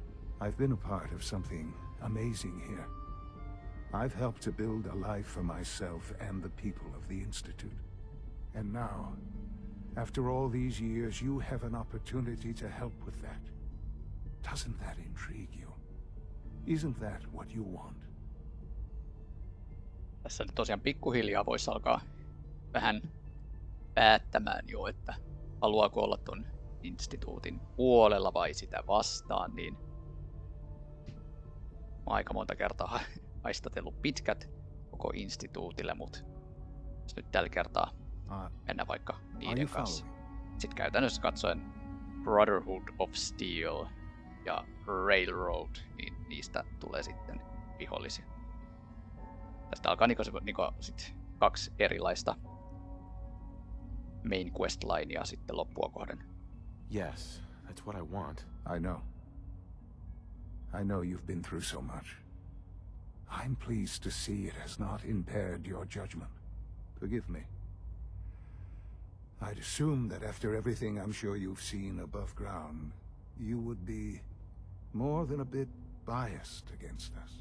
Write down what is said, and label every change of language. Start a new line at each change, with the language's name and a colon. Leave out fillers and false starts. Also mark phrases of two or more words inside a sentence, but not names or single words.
English: I've been a part of something amazing here. I've helped to build a life for myself and the people of the Institute. And now, after all these years, you have an opportunity to help with that. Doesn't that intrigue you? Isn't that what you want?
Finnish: Tässä nyt tosiaan pikkuhiljaa voisi alkaa vähän päättämään jo, että haluaako olla ton instituutin puolella vai sitä vastaan, niin mä oon aika monta kertaa haistatellut pitkät koko instituutille, mutta nyt tällä kertaa mennä vaikka niiden kanssa. Sitten käytännössä katsoen Brotherhood of Steel ja Railroad, niin niistä tulee sitten vihollisia. Tästä alkaa sit 2 erilaista
English: main quest
Finnish: linea sitten loppua kohden.
English: Yes, that's what I want. I know. I know you've been through so much. I'm pleased to see it has not impaired your judgment. Forgive me. I'd assume that after everything I'm sure you've seen above ground, you would be more than a bit biased against us.